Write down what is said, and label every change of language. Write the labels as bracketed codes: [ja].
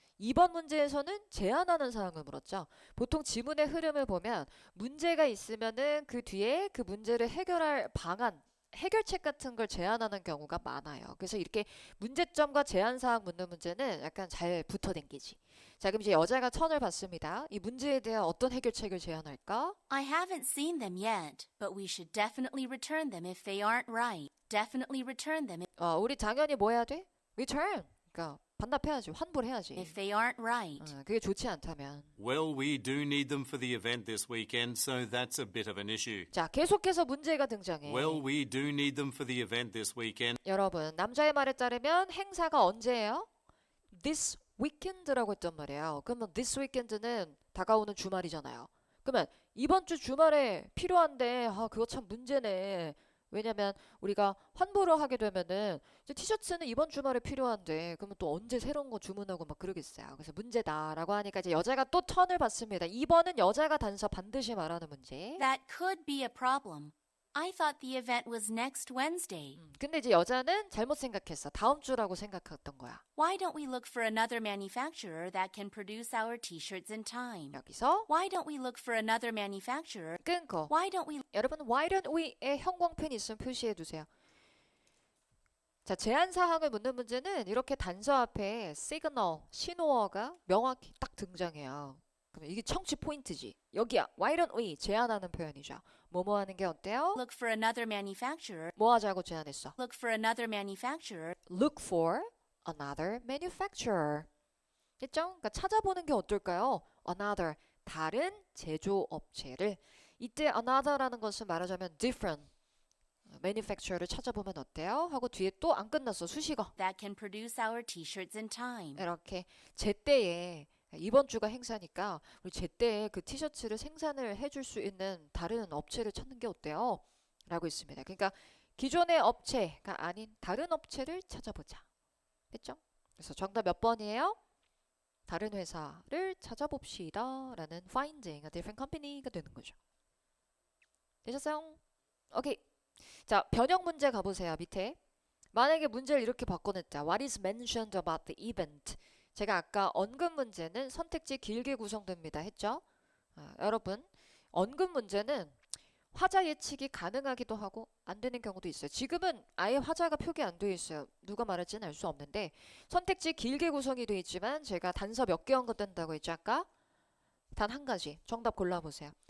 [ko] 2번 문제에서는 제안하는 사항을 물었죠. 보통 지문의 흐름을 보면 문제가 있으면은 그 뒤에 그 문제를 해결할 방안, 해결책 같은 걸 제안하는 경우가 많아요. 그래서 이렇게 문제점과 제안 사항 묻는 문제는 약간 잘 붙어댕기지. 자, 그럼 이제 여자가 턴을 받습니다. 이 문제에 대한 어떤 해결책을 제안할까? [en] I haven't seen them yet, but we should definitely return them if they aren't right. Definitely return them [ko] 우리 당연히 뭐 해야 돼? return. 그러니까 반납해야지. 환불해야지. [en] if they aren't right. [ko] 그게 좋지 않다면. [en] Well, we do need them for the event this weekend, so that's a bit of an issue. [ko] 자, 계속해서 문제가 등장해. [en] Well, we do need them for the event this weekend. [ko] 여러분, 남자의 말에 따르면 행사가 언제예요? [en] This weekend [ko] 라고 했단 말이에요. 그러면 [en] this weekend [ko] 는 다가오는 주말이잖아요. 그러면 이번 주 주말에 필요한데 그거 참 문제네. 왜냐면 우리가 환불을 하게 되면은 이제 티셔츠는 이번 주말에 필요한데 그러면 또 언제 새로운 거 주문하고 막 그러겠어요. 그래서 문제다라고 하니까 이제 여자가 또 턴을 받습니다. 2번은 여자가 단서 반드시 말하는 문제. [en] That could be a problem. I thought the event was next Wednesday. [ko] 근데 이제 여자는 잘못 생각했어. 다음 주라고 생각했던 거야. [en] Why don't we look for another manufacturer that can produce our t-shirts in time? [ko] 여기서 [en] Why don't we look for another manufacturer? [ko] 끊고 [en] Why don't we [ko] 여러분 [en] why don't we [ko] 의 형광펜 있으면 표시해 두세요. 자, 제한 사항을 묻는 문제는 이렇게 단서 앞에 시그널, 신호어가 명확히 딱 등장해요. 그럼 이게 청취 포인트지. 여기야. [en] Why don't we [ko] 제안하는 표현이죠. 뭐뭐 하는 게 어때요? [en] look for another manufacturer? [ko] 뭐 하자고 제안했어? [en] Look for another manufacturer. Look for another manufacturer. [ko] 됐죠? 그러니까 찾아보는 게 어떨까요? Another, 다른 제조업체를. 이때 another라는 것은 말하자면 [en] different manufacturer [ko] 를 찾아보면 어때요? 하고 뒤에 또 안 끝났어. 수식어. [en] that can produce our t-shirts in time. [ko] 이렇게 제때에 이번 주가 행사니까 우리 제때에 그 티셔츠를 생산을 해줄 수 있는 다른 업체를 찾는 게 어때요? 라고 있습니다. 그러니까 기존의 업체가 아닌 다른 업체를 찾아보자. 됐죠? 그래서 정답 몇 번이에요? 다른 회사를 찾아봅시다 라는 [en] finding a different company [ko] 가 되는 거죠. 되셨어요? 오케이. 자, 변형 문제 가보세요. 밑에. 만약에 문제를 이렇게 바꿔냈자. [en] What is mentioned about the event? [ko] 제가 아까 언급 문제는 선택지 길게 구성됩니다 했죠? 여러분, 언급 문제는 화자 예측이 가능하기도 하고 안 되는 경우도 있어요. 지금은 아예 화자가 표기 안 되어 있어요. 누가 말할지는 알 수 없는데 선택지 길게 구성이 되어 있지만 제가 단서 몇 개 언급된다고 했죠 아까? 단 한 가지. 정답 골라보세요.